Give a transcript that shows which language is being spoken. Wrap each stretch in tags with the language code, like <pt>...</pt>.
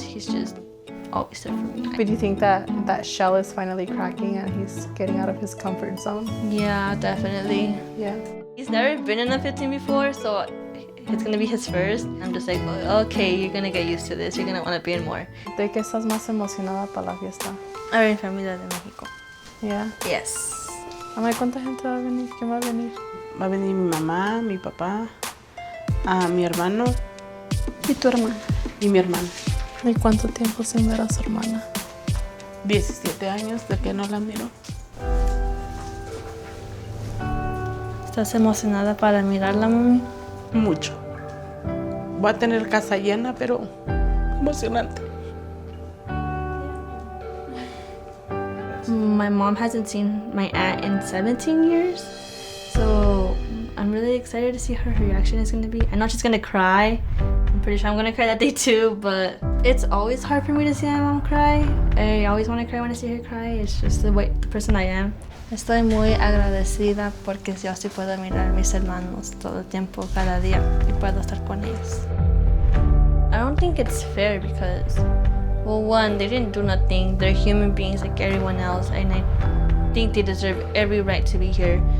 <en>He's just always there for me. But do you think that shell is finally cracking and he's getting out of his comfort zone? Yeah, definitely. Yeah. He's never been in a 15 before, so it's gonna be his first. I'm just like, okay, you're gonna get used to this. You're gonna want to be in more.</en> <es>¿De qué estás más emocionada para la fiesta? A ver, familia de México.</es> <en>Yeah. Yes.</en> <es>Amay, ¿cuánta gente va a venir? ¿Quién va a venir? Va a venir mi mamá, mi papá, mi hermano ¿Y tu hermana? y mi hermano. ¿Y cuánto tiempo sin ver a su hermana? 17 años de que no la miro. ¿Estás emocionada para mirarla, mami? Mucho. Voy a tener casa llena, pero emocionante.</es> <en>My mom hasn't seen my aunt in 17 years, so I'm really excited to see how her reaction is going to be. I know she's going to cry. I'm pretty sure I'm going to cry that day too, but it's always hard for me to see my mom cry. I always want to cry when I see her cry. It's just the person I am.</en> <es>Estoy muy agradecida porque yo sí puedo mirar a mis hermanos todo el tiempo, cada día, y puedo estar con ellos.</es> <en>I don't think it's fair because, well, one, they didn't do nothing. They're human beings like everyone else, and I think they deserve every right to be here.</en>